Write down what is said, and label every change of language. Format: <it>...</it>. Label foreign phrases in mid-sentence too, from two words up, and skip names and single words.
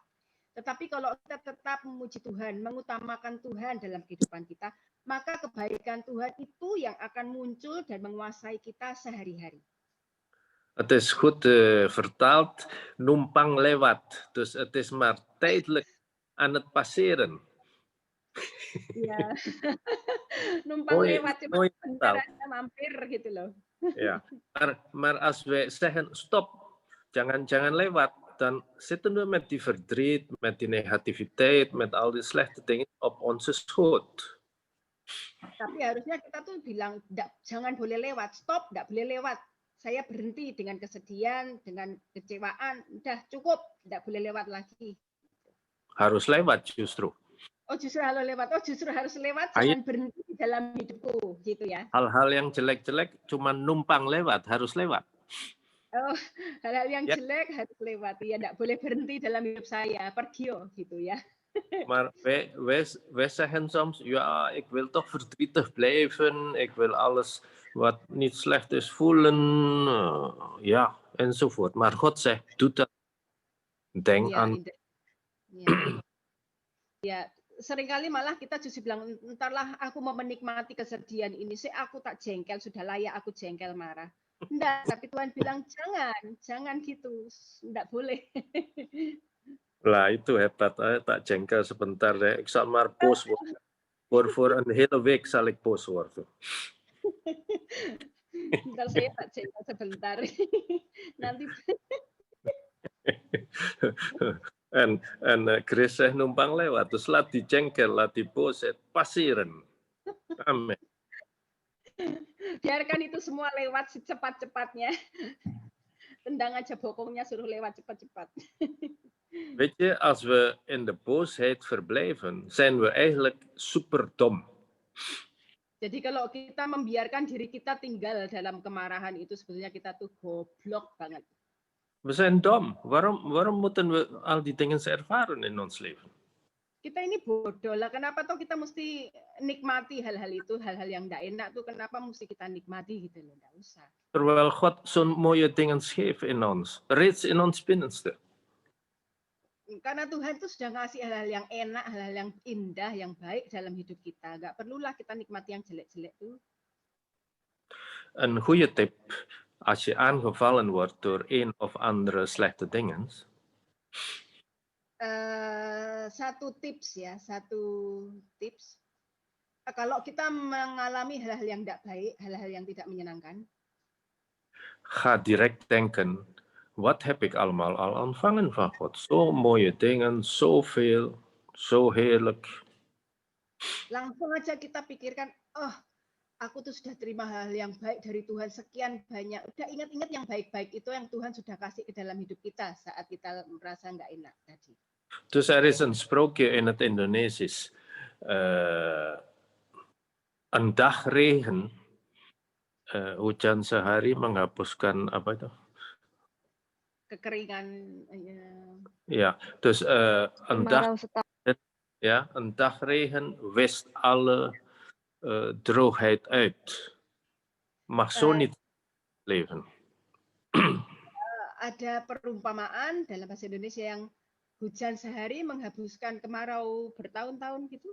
<id>Tetapi kalau kita tetap memuji Tuhan, mengutamakan Tuhan dalam kehidupan kita, maka kebaikan Tuhan itu yang akan muncul dan menguasai kita sehari-hari.</id> <nl>Het is goed vertaald,</nl> <id>numpang lewat.</id> <nl>Dus het is maar tijdelijk aan het passeren.</nl> <id>Ya, numpang lewat, cuma sebentar aja mampir gitu loh.</id> <nl>Ja, maar als wij zeggen stop,</nl> <id>jangan lewat,</id> <nl>dan zitten we met die verdriet, met die negativiteit, met al die slechte dingen op onze schoot.</nl> <id>Tapi harusnya kita tuh bilang, jangan boleh lewat, stop, nggak boleh lewat. Saya berhenti dengan kesedihan, dengan kecewaan, udah cukup, nggak boleh lewat lagi. Harus lewat justru. Oh justru harus lewat, jangan berhenti di dalam hidupku, gitu ya. Hal-hal yang jelek-jelek cuma numpang lewat, harus lewat. Oh, hal-hal yang jelek harus lewat, ya nggak boleh berhenti dalam hidup saya, pergi gitu ya.</id> <nl>Maar wij zeggen soms, ja, ik wil toch verdrietig blijven, ik wil alles wat niet slecht is voelen, ja, enzovoort. Maar God zegt, doe dat. Denk aan.</nl> <id>Ya, seringkali malah kita justru bilang, entarlah aku mau menikmati kesedihan ini, aku tak jengkel, sudah layak aku jengkel marah. Enggak, tapi Tuhan bilang, jangan gitu, enggak boleh. Lah itu hebat, tak jengkel sebentar deh.</id> <nl>Ik zal maar boos worden. Voor een hele week zal ik boos worden.</nl> <id>Ntar saya tak jengkel sebentar. Nanti.</id> <nl>En Chris zegt</nl> <id>numpang lewat,</id> <nl>dus laat die jengkel, laat die boosheid passeren.</nl> <id>Amin. Biarkan itu semua lewat secepat-cepatnya. Tendang aja bokongnya, suruh lewat cepat-cepat.</id> <nl>Weet je, als we in de boosheid verblijven, zijn we eigenlijk superdom.</nl> <id>Jadi kalau kita membiarkan diri kita tinggal dalam kemarahan itu, sebetulnya kita tuh goblok banget.</id> <nl>We zijn dom. Waarom moeten we al die dingen ervaren in ons leven?</nl> <id>Kita ini bodoh lah. Kenapa toh kita mesti nikmati hal-hal itu, hal-hal yang tidak enak tuh? Kenapa mesti kita nikmati gitu loh? Nggak usah.</id> <nl>Terwijl God zo'n mooie dingen geeft in ons, reeds in ons binnenste.</nl> <id>Karena Tuhan itu sudah ngasih hal-hal yang enak, hal-hal yang indah, yang baik dalam hidup kita. Nggak perlulah kita nikmati yang jelek-jelek tuh.</id> <nl>Een goede tip, als je aangevallen wordt door een of andere slechte dingen.</nl> <id>Satu tips. Kalau kita mengalami hal-hal yang tidak baik, hal-hal yang tidak menyenangkan.</id> <nl>Ga direct denken, wat heb ik allemaal al ontvangen van God? Zo mooie dingen, zoveel, zo heerlijk.</nl> <id>Langsung aja kita pikirkan, oh, aku tuh sudah terima hal yang baik dari Tuhan sekian banyak. Udah ingat-ingat yang baik-baik itu yang Tuhan sudah kasih ke dalam hidup kita saat kita merasa nggak enak tadi.</id> <nl>Dus er is een sprookje in het Indonesisch. Een dag regen,</nl> <id>hujan sehari menghapuskan apa itu? kekeringan.</id> <nl>Ja, dus een dag,</nl> <id>Kemarau setahun.</id> <nl>ja, een dagregen wischt alle droogheid uit. Mag zo niet leven.</nl> <id>Ada perumpamaan dalam bahasa Indonesia yang hujan sehari menghapuskan kemarau bertahun-tahun gitu.</id>